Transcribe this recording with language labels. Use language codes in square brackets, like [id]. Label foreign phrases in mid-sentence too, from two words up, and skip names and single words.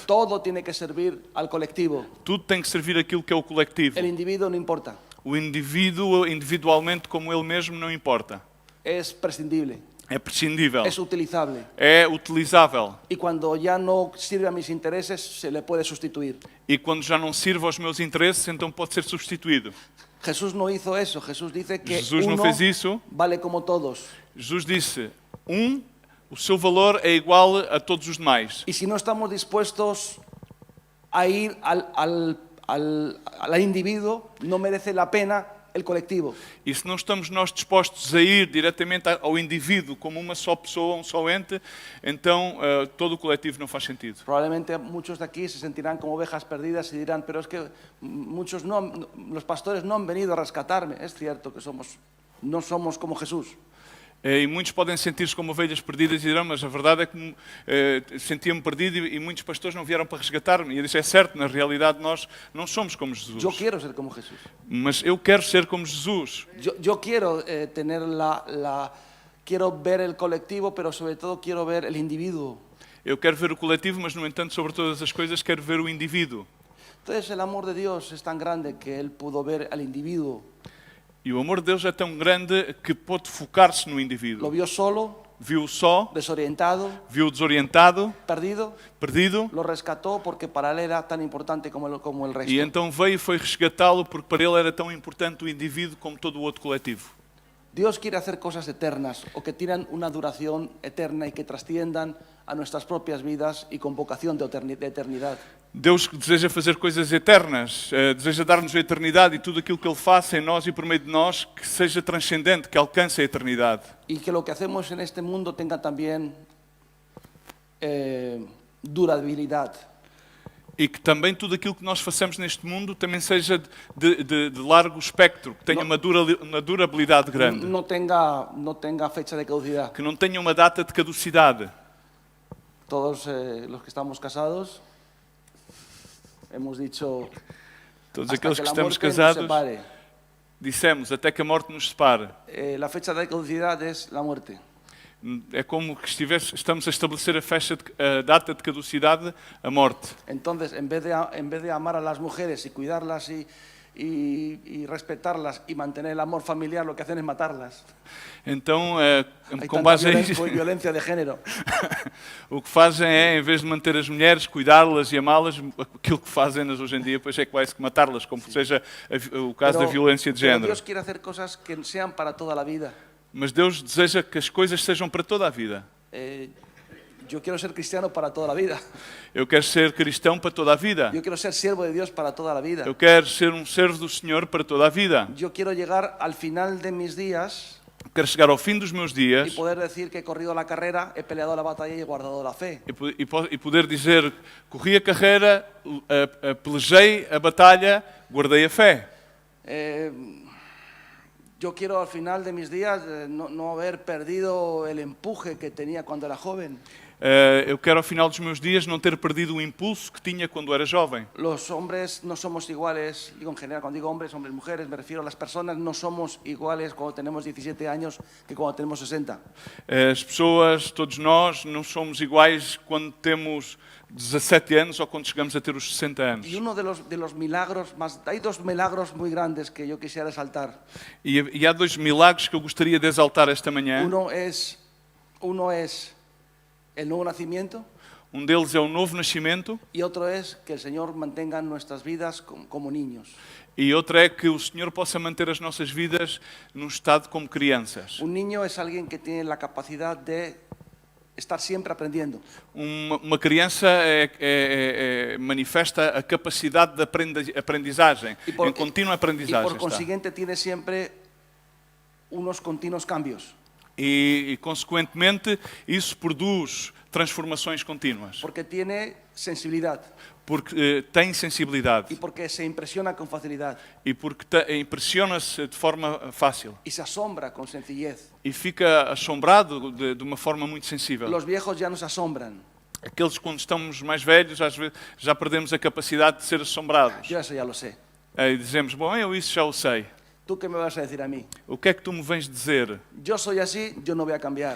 [es] Todo tiene que servir al colectivo. [pt] Tudo tem que servir aquilo que é o coletivo. [es] El individuo no importa, [pt] O indivíduo, individualmente, como ele mesmo, não importa. [es] es prescindible, [pt] É prescindível. [es] es utilizable. [pt] É utilizável. [es] Y cuando ya no sirve a mis intereses, se le puede sustituir. [pt] E quando já não sirve aos meus interesses, então pode ser substituído. [es] Jesús no hizo eso. Jesús dice que [pt] Jesús no [es] uno [pt] fez isso. [es] vale como todos. [pt] Jesus disse, o seu valor é igual a todos os demais. [es] Y si no estamos dispuestos a ir al individuo, no merece la pena el colectivo. [pt] E se não estamos nós dispostos a ir diretamente ao indivíduo como uma só pessoa, um só ente, então todo o coletivo não faz sentido. [es] Probablemente muchos de aquí se sentirán como ovejas perdidas y dirán, pero es que muchos los pastores no han venido a rescatarme. Es cierto que no somos como Jesús. [pt] E muitos podem sentir-se como ovelhas perdidas e dirão, mas a verdade é que sentia-me perdido e muitos pastores não vieram para resgatar-me. E eu disse, é certo, na realidade nós não somos como Jesus. [es] Yo quiero ser como Jesús. [pt] Mas eu quero ser como Jesus. [es] Yo quiero tener quiero ver el colectivo, pero sobre todo quiero ver el individuo. [pt] Eu quero ver o coletivo, mas no entanto, sobre todas as coisas, quero ver o indivíduo. [es] Entonces el amor de Dios es tan grande que Él pudo ver al individuo. [pt] E o amor de Deus é tão grande que pôde focar-se no [es] Lo [pt] indivíduo. [es] vio solo, [pt] Viu-o só, [es] desorientado, [pt] viu-o desorientado, [es] perdido, [pt] perdido, [es] lo rescató porque para Él era tan importante como el resto. [pt] e então veio e foi resgatá-lo porque para ele era tão importante o indivíduo como todo o outro coletivo. [es] Dios quiere hacer cosas eternas o que tienen una duración eterna y que trasciendan a nuestras propias vidas y con vocación de eternidad. [pt] Deus deseja fazer coisas eternas, deseja dar-nos a eternidade e tudo aquilo que Ele faça em nós e por meio de nós que seja transcendente, que alcance a eternidade. [es] Y que lo que hacemos en este mundo tenga también durabilidad. [pt] E que também tudo aquilo que nós façamos neste mundo também seja de largo espectro, que tenha uma durabilidade grande, [es] No tenga fecha de caducidad. [pt] que não tenha uma data de caducidade. [es] Todos los que estamos casados hemos dicho [pt] Todos [es] hasta [pt] aqueles que [es] que la [pt] estamos [es] muerte nos [pt] casados, [es] separe. [pt] dissemos até que a morte nos separe. [es] La fecha de caducidad es la muerte. [pt] É como que estamos a estabelecer a data de caducidade, a morte. [es] Entonces, en vez de amar a las mujeres y cuidarlas y respetarlas y mantener el amor familiar, lo que hacen es matarlas. [pt] Então, [es] Hay [pt] com [es] tanta [pt] base a isso, [es] violencia de género. [pt] o que fazem é, em vez de manter as mulheres, cuidá-las e amá-las, aquilo que fazem hoje em dia, pois é que vai-se matá-las, como seja o caso da violência de [es] Pero [pt] género. [es] Dios quiere hacer cosas que sean para toda la vida. [pt] Mas Deus deseja que as coisas sejam para toda a vida. [es] Yo quiero ser cristiano para toda la vida. [pt] Eu quero ser cristão para toda a vida. [es] Yo quiero ser siervo de Dios para toda la vida. [pt] Eu quero ser um servo do Senhor para toda a vida. [es] Yo quiero llegar al final de mis días [pt] Quero chegar ao fim dos meus [es] y [pt] dias [es] poder decir que he corrido la carrera, he peleado la batalla y he guardado la fe. [pt] e poder dizer, corri a carreira, pelejei a batalha, guardei a fé. [es] Yo quiero al final de mis días no haber perdido el empuje que tenía cuando era joven. [pt] Eu quero ao final dos meus dias não ter perdido o impulso que tinha quando era jovem. [es] Los hombres no somos iguales, digo en general, cuando digo hombres, mujeres, me refiero a las personas, no somos iguales cuando tenemos 17 años que cuando tenemos 60. [pt] As pessoas, todos nós, não somos iguais quando temos 17 anos ou quando chegamos a ter os 60 anos. [es] Y uno de los milagros, hay dos milagros muy grandes que yo quisiera resaltar. [pt] E há dois milagres que eu gostaria de exaltar esta manhã. [es] Uno es el nuevo nacimiento [pt] Um deles é o novo nascimento [es] y otro es que el Señor mantenga nuestras vidas como niños. [pt] e outro é que o Senhor possa manter as nossas vidas num estado como crianças. [es] Un niño es alguien que tiene la capacidad de estar siempre aprendiendo. [pt] Uma criança manifesta a capacidade de aprendizagem, em contínua [es] Y [pt] aprendizagem. [es] por [pt] Está. [es] consiguiente tiene siempre unos continuos cambios. [pt] E, consequentemente, isso produz transformações contínuas. [es] Porque tiene sensibilidad [pt] Porque tem sensibilidade [es] y porque se impresiona con facilidad [pt] e porque impressiona-se de forma fácil. [es] y se asombra con sencillez. [pt] E fica assombrado de uma forma muito sensível. [es] Los viejos ya nos asombran. [pt] Aqueles quando estamos mais velhos, às vezes, já perdemos a capacidade de ser assombrados. [es] Yo eso ya lo sé. [pt] E dizemos, bom, eu isso já o sei. [es] ¿Tú qué me vas a decir a mí? [pt] O que é que tu me vens dizer? [es] Yo soy así, yo no voy a cambiar.